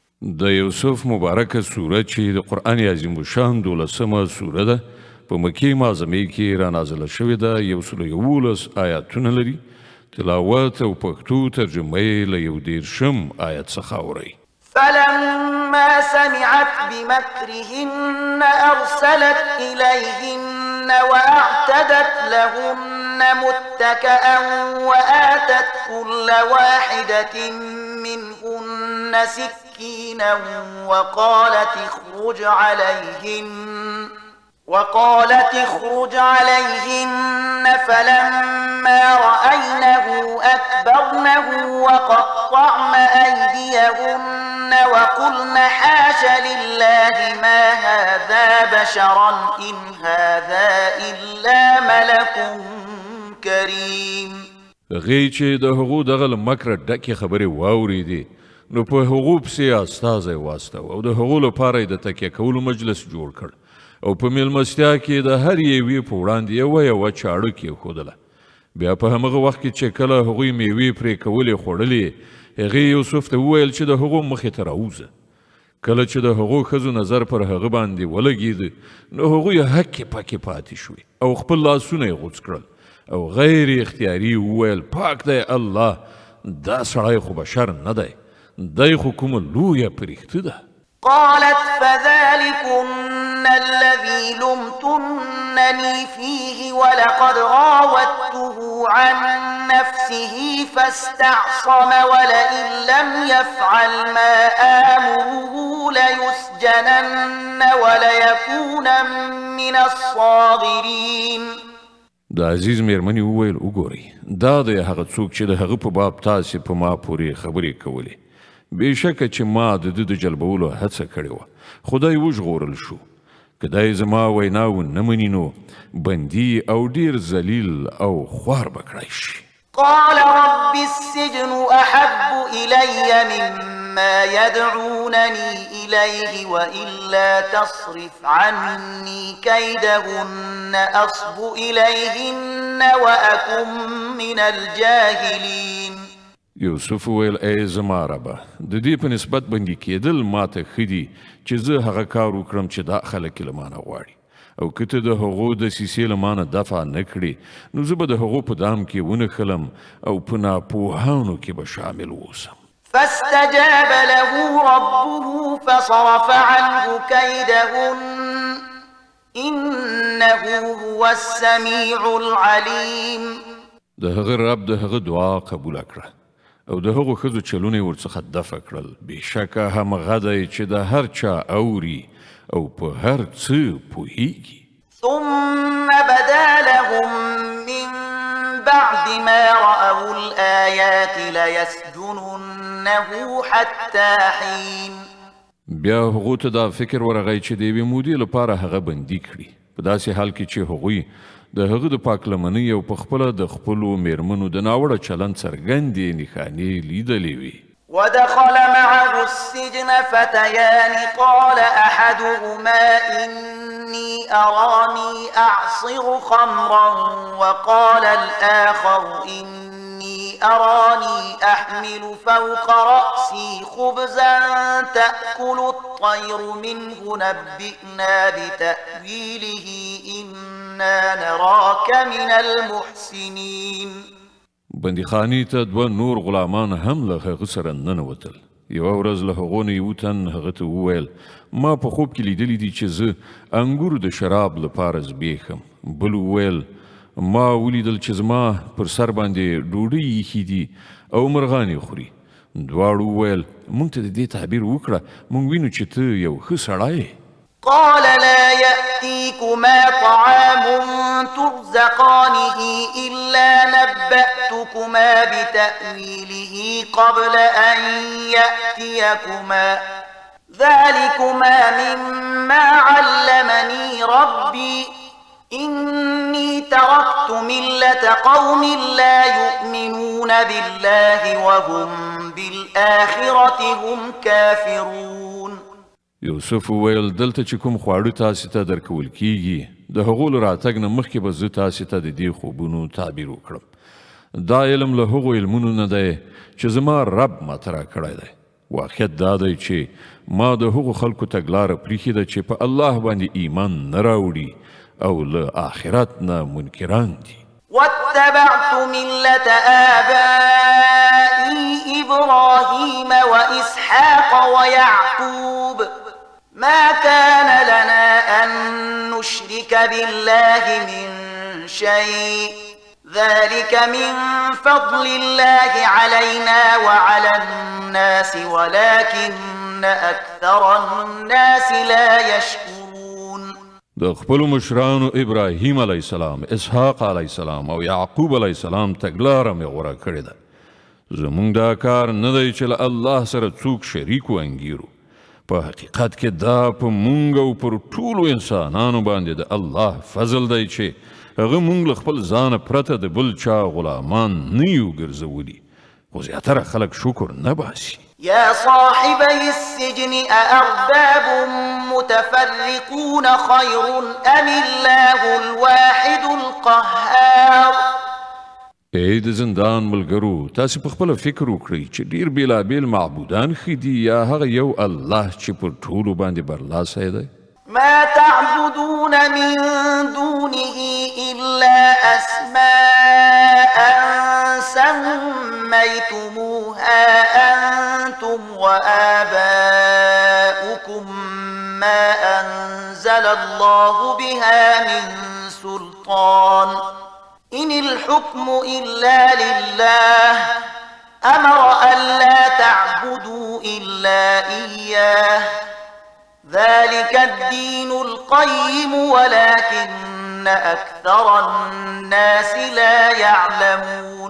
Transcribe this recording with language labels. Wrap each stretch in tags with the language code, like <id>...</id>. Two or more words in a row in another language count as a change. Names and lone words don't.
<ps>د یوسف مبارکه سوره چې د قرآن عظیم شان 12مه سوره ده په مکې معظمې کې را نازله شوې ده. 111 آیاتونه لري. تلاوت او پښتو ترجمه یې له 1 آیت څخه اورئ.</ps> <ar>فلما سمعت بمكرهن أرسلت إليهن وأعتدت لهن متكئا وآتت كل واحدة منهن سكينا وقالت اخرج عليهن فلما رأينه أكبرنه وقطعن أيديهن وقلن حاش لله ما هذا بشرا إن هذا إلا ملك كريم.</ar> <ps>غی چې د هغو دغه مکر ډکې خبرې واورېدې نو په هغو پسې استازی واستو او د هغو لپاره د تکیه کولو مجلس جوړ کړ او په میلمستیا کې د هر یوې په وړاندې یوه چاړه کېښودله. بیا په همغه وخت کې چې کله هغوی میوې پرې کولې خوړلې هغې یوسف ته وویل چې د هغو مخې ته راوځه. کله چې د هغو ښځو نظر پر هغه باندې ولګېده نو هغوی هکې پکې پاتې شوې او خپل لاسونه یې غوڅ کړل او غیر اختیاري وویل پاک دی الله، دا سړی خو بشر نه دی، دی خو کومه لویه پرښته ده.</ps> <ar>قالت فذلكن الذي لمتنني فيه ولقد راودته عن نفسه فاستعصم ولئن لم يفعل ما آمره ليسجنن وليكون من الصاغرين.</ar> <ps>د عزیز میرمنې وویل وګورئ دا دی هغه څوک چې د هغه په باب تاسې په ما پورې خبرې کولې. بېشکه چې ما د ده د جلبولو هڅه کړې وه خو دی وژغورل شو. که دی زما ویناو نه مني نو بندي او ډېر ذلیل او خوار به کړی شي.</ps> <ar>قال رب السجن أحب إلي مما يدعونني إليه وإلا تصرف عني كيدهن أصب إليهن وأكن من الجاهلين.</ar> <ps>یوسف ویل ای زما ربه د دې په نسبت بندي کېدل ماته ښه دي چې زه هغه کار وکړم چې دا خلک یې له مانه غواړي او که ته د هغو دسیسې له مانه دفع نه کړې نو زه به د هغو په دام کې ونښلم او په ناپوهانو کې به شامل اوسم.</ps> <ar>فاستجاب له ربه فصرف عنه كيدهن إنه هو السميع العليم.</ar> <ps>د هغه رب د هغه دعا قبول کړه او د هغو ښځو چلونه یې ورڅخه دفع کړل. بېشکه همغه دی چې د هر چا اوري او په هر څه پوهیږي.</ps> <ar>ثم بدا لهم من بعد ما رأوا الآيات ليسجننه حتى حين.</ar> <ps>بیا هغو ته دا فکر ورغی چې د یوې مودې لپاره هغه بندي کړي په داسې حال کې چې هغوی د هغه د پاکلمنۍ او په خپله د خپلو میرمنو د ناوړه چلند څرګندې نښانې لیدلې وي.</ps> <ar>ودخل معه السجن فتيان قال أحدهما إني أراني أعصر خمرا وقال الآخر إني أراني أحمل فوق رأسي خبزا تأكل الطير منه نبئنا بتأويله إنا نراك من المحسنين.</ar> <ps>بندیخانې ته دوه نور غلامان هم له هغه سره ننوتل. یوه ورځ له هغو نه یو تن هغه ته وویل ما په خوب کې لیدلی دي چې زه انګور د شراب لپاره زبېښم. بل وویل ما ولیدل چې زما پر سر باندې ډوډۍ ایښي دي او مرغان یې خوري. دواړو وویل موږ ته د دې تعبیر وکړه موږ وینو چې ته یو ښه سړی یې.</ps> <ar>قال لا يأتيكما طعام ترزقانه إلا نبأتكما بتأويله قبل أن يأتيكما ذلكما مما علمني ربي إني تركت ملة قوم لا يؤمنون بالله وهم بالآخرة هم كافرون.</ar> <ps>یوسف وویل دلته چې کوم خواړه تاسې ته درکول کیږي د هغو له راتګ نه مخکې به زه تاسې ته د دې خوبونو تعبیر وکړم. دا علم له هغو علمونو نه دی چې زما رب ماته راکړی دی. واقعیت دا دی چې ما د هغو خلکو تګلاره پریښې ده چې په الله باندې ایمان نه راوړي او له آخرت نه منکران دي.</ps> <ar>واتبعت ملة آبائي إبراهيم وإسحاق ويعقوب ما كان لنا أن نشرك بالله من شيء ذلك من فضل الله علينا وعلى الناس ولكن أكثر الناس لا يشكرون.</ar> <ps>د خپلو مشرانو ابراهیم</ps> <ar>علیه السلام،</ar> <ps>اسحاق</ps> <ar>علیه السلام</ar> <ps>او یعقوب</ps> <ar>علیه السلام</ar> <ps>تګلاره مې غوره کړې ده. زموږ دا کار نه دی چې له الله سره څوک شریک وانګیرو. په حقیقت کې دا په مونږ او پر ټولو انسانانو باندې د الله فضل دی چې هغه مونږ له خپل ځانه پرته د بل چا غلامان نه یو ګرځولي، خو زیاتره خلک شکر نه باسي.</ps> <ar>يا صاحبي السجن أأرباب متفرقون خير أم الله الواحد القهار.</ar> <ps>ای د زندان ملګرو، تاسو په خپل فکر وکړئ چې ډیر بیلابیل معبودان ښه دي یا هغه یو الله چې پر ټولو باندې برلاسی دی؟</ps> <ar>ما تعبدون من دونه إلا أسماء سميتموها أنتم وآباؤكم ما أنزل الله بها من سلطان إن الحكم إلا لله أمر ألا تعبدوا إلا إياه ذلك الدين القيم ولكن أكثر الناس لا يعلمون.</ar>